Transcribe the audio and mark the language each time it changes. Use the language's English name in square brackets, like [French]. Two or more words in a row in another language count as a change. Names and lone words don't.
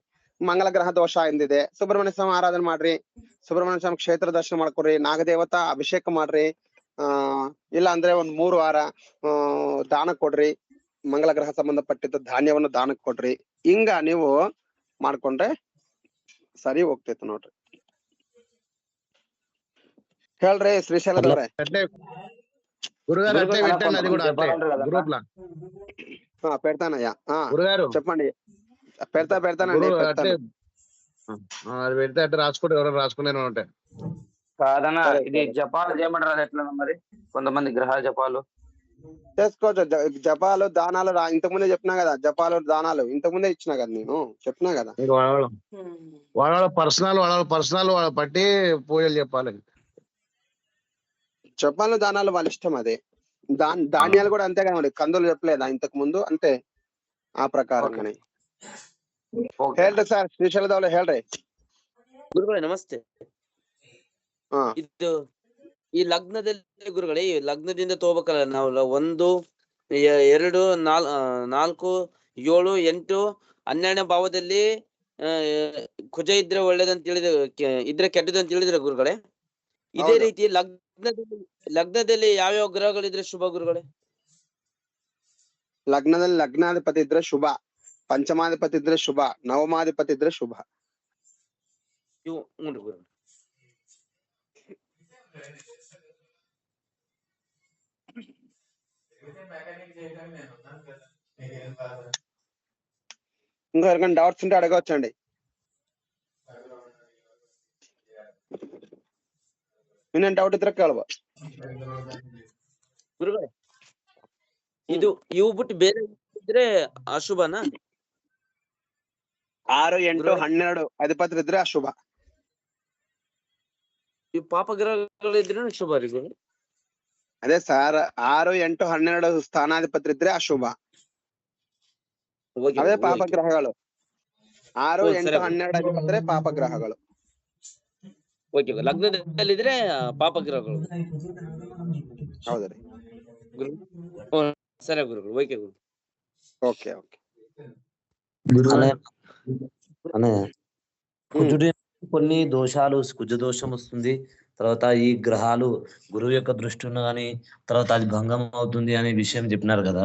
[Kannada] ಮಂಗಲ ಗ್ರಹ ದೋಷ ಎಂದಿದೆ, ಸುಬ್ರಹ್ಮಣ್ಯ ಸ್ವಾಮಿ ಆರಾಧನೆ ಮಾಡ್ರಿ, ಸುಬ್ರಹ್ಮಣ್ಯ ಸ್ವಾಮಿ ಕ್ಷೇತ್ರ ದರ್ಶನ ಮಾಡ್ಕೊಡ್ರಿ, ನಾಗದೇವತಾ ಅಭಿಷೇಕ ಮಾಡ್ರಿ, ಇಲ್ಲ ಅಂದ್ರೆ 3 ವಾರ ದಾನ ಕೊಡ್ರಿ, ಮಂಗಲ ಗ್ರಹ ಸಂಬಂಧಪಟ್ಟಿದ್ದ ಧಾನ್ಯವನ್ನು ದಾನಕ್ಕೆ ಕೊಡ್ರಿ. ಹಿಂಗ ನೀವು ಮಾಡ್ಕೊಂಡ್ರೆ ಸರಿ ಹೋಗ್ತೈತಿ ನೋಡ್ರಿ. ಹೇಳ್ರಿ ಶ್ರೀಶೈಲದವ್ರೆ. [Telugu] గురుగారు అట్లే పెట్టండి, అది కూడా అట్లే గ్రూప్ లా. పెడతానయ్యా. గురుగారు చెప్పండి. పెడతానండి. అట్లే అది పెడితే అట్లా రాసుకోండి, ఎవరైనా రాసుకునే ఉంటాయి. కాదన్నా ఇది జపాలు చేయమంటారు ఎట్లా మరి? కొంతమంది గ్రహాల జపాలు చేసుకోవచ్చు. జపాలు దానాలు ఇంతకుముందే చెప్పినా కదా, జపాలు దానాలు ఇంతకుముందే ఇచ్చినా కదా, నేను చెప్పినా కదా. వాళ్ళ పర్సనల్ వాళ్ళ బట్టి పూజలు చెప్పాలి. జపాలు దానాలు వాళ్ళ ఇష్టం. అదే ధాన్యాలు కూడా అంతే కదండి, కందులు చెప్పలేదా ఇంతకు ముందు? అంతే ఆ [Kannada] ಪ್ರಕಾರನೇ ಹೇಳ್ರಿ ಸರ್. ಶ್ರೀಶೈಲದವ್ರೆ ಹೇಳ್ರಿ. ಗುರುಗಳೇ ನಮಸ್ತೆ. ಇದು ಈ ಲಗ್ನದಲ್ಲಿ ಗುರುಗಳೇ, ಈ ಲಗ್ನದಿಂದ ತಗೋಬೇಕಲ್ಲ ನಾವು 1, 2, 4, 7, 8, 12ನೇ ಭಾವದಲ್ಲಿ ಕುಜ ಇದ್ರೆ ಒಳ್ಳೇದಂತ ಹೇಳಿದ್ರೆ, ಇದ್ರೆ ಕೆಟ್ಟದ್ದು ಅಂತ ಹೇಳಿದ್ರೆ ಗುರುಗಳೇ. ಇದೇ ರೀತಿ ಲಗ್ನದಲ್ಲಿ ಯಾವ್ಯಾವ ಗ್ರಹಗಳಿದ್ರೆ ಶುಭ ಗುರುಗಳೇ? ಲಗ್ನದಲ್ಲಿ ಲಗ್ನಾಧಿಪತಿ ಇದ್ರೆ ಶುಭ, ಪಂಚಮಾಧಿಪತಿ ಇದ್ರೆ ಶುಭ, ನವಮಾಧಿಪತಿ ಇದ್ರೆ ಶುಭ. ಇವು ಗುರು. [Telugu] ఇంకా ఎవరికైనా డౌట్స్ ఉంటే అడగవచ్చండి. [Kannada] ಇನ್ನೇನ್ ಡೌಟ್ ಇದ್ರೆ ಕೇಳುವ ಗುರುಗಳೇ. ಇದು ಇವು ಬಿಟ್ಟು ಬೇರೆ ಇದ್ರೆ ಅಶುಭನಾ? 6, 8, 12 ಅಧಿಪತಿ ಇದ್ರೆ ಅಶುಭ. ಇವು ಪಾಪಗ್ರಹಗಳಿದ್ರೆ ಶುಭ ರೀ ಗುರು? ಅದೇ ಸರ್, 6, 8, 12 ಸ್ಥಾನಾಧಿಪತಿ ಇದ್ರೆ ಅಶುಭ, ಅವೇ ಪಾಪಗ್ರಹಗಳು. 6, 8, 12 ಅಧಿಪತಿ ಪಾಪಗ್ರಹಗಳು. ಲಗ್ನದಲ್ಲಿದ್ರೆ ಪಾಪಗ್ರಹಗಳು. ಹೌದ್ರಿ [Telugu] సరే గురువు. ఓకే గురు. ఓకే. కుజుడి కొన్ని దోషాలు, కుజ దోషం వస్తుంది, తర్వాత ఈ గ్రహాలు గురువు యొక్క దృష్టి ఉన్న కానీ తర్వాత అది భంగం అవుతుంది అనే విషయం చెప్పినారు కదా.